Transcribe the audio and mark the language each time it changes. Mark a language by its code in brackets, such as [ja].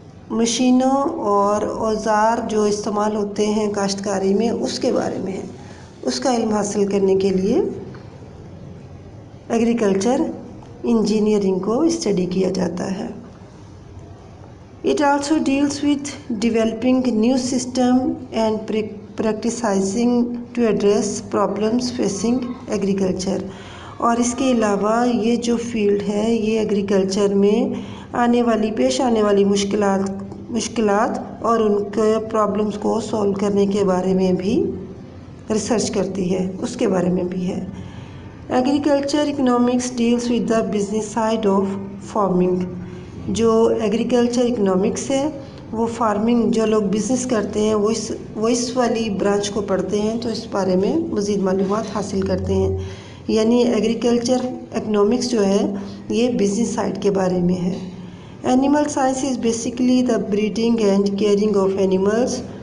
[ur] مشینوں اور اوزار جو استعمال ہوتے ہیں کاشتکاری میں، اس کے بارے میں ہے، اس کا علم حاصل کرنے کے لیے ایگریکلچر انجینئرنگ کو اسٹڈی کیا جاتا ہے۔ [en] It also deals with developing new system and practicing to address problems facing agriculture. [ur] اور اس کے علاوہ یہ جو فیلڈ ہے یہ ایگریکلچر میں پیش آنے والی مشکلات اور ان کے پرابلمس کو سولو کرنے کے بارے میں بھی ریسرچ کرتی ہے، اس کے بارے میں بھی ہے۔ [en] Agriculture economics deals with the business side of farming. [ur] جو ایگریکلچر اکنامکس ہے وہ فارمنگ، جو لوگ بزنس کرتے ہیں وہ اس والی برانچ کو پڑھتے ہیں تو اس بارے میں مزید معلومات حاصل کرتے ہیں۔ یعنی ایگریکلچر اکنامکس جو ہے یہ بزنس سائڈ کے بارے میں ہے۔ [en] animal science is basically the breeding and caring of animals